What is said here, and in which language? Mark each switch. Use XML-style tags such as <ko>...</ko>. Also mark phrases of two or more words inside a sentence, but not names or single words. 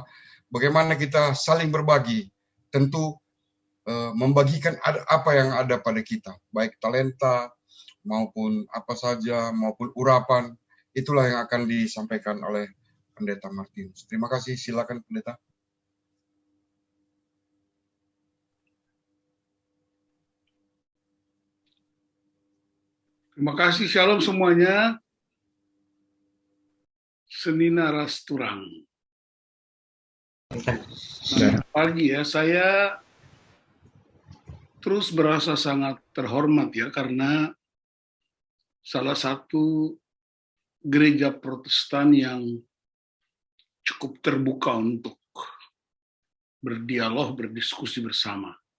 <id>Bagaimana kita saling berbagi, tentu membagikan apa yang ada pada kita, baik talenta maupun apa saja, maupun urapan, itulah yang akan disampaikan oleh Pendeta Martinus. Terima kasih, silakan Pendeta. Terima kasih, shalom semuanya.</id> <btx>Senina Rasturang.</btx> <id>Selamat pagi ya, saya terus berasa sangat terhormat ya, karena salah satu gereja Protestan yang cukup terbuka untuk berdialog, berdiskusi bersama.</id>